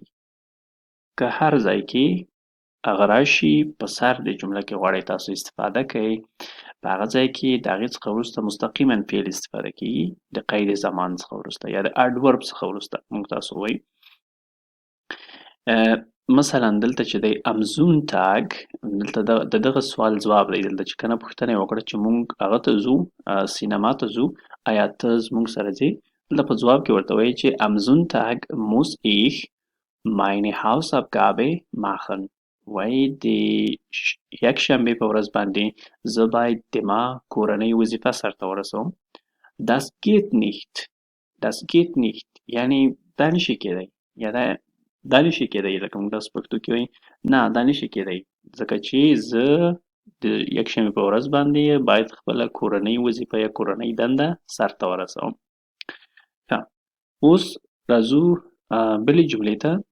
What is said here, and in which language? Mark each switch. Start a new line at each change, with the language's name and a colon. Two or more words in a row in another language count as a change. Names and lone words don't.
Pashto: که هر ځای کې هغه راشي په سر د جمله کې غواړئ تاسو استفاده کوئ، په هغه ځای کې د هغې څخه وروسته مستقیما فعل استفاده کیږي د قید زمان څخه وروسته یا د adverb څخه وروسته موږ تاسو وایو. مثلا دلته چې دی
German: am Sonntag
Pashto: دلته د دغه سوال ځواب دی. دلته چې کنه پوښتنه یې وکړه چې موږ هغه ته ځو، سینما ته ځو، آیا ته زموږ سره ځې. دلته په ځواب کې ورته وایي چې
German: am Sonntag muss ich meine Hausaufgabe machen،
Pashto: وایي د یکشنبې په ورځ باندې زه باید د ما کورنۍ وظیفه سرته ورسوم.
German: das geht nicht
Pashto: یعنی دا نشي کېدی یا دا نشي کېدی، لکه موږ تاسو پښتو کې وایي نه دا نشي کېدی ځکه چې زه د یکشنبې په ورځ باندې باید خپله کورنۍ وظیفه یا کورنۍ دنده سرته ورسوم. ښه، اوس راځو بلې جملې ته.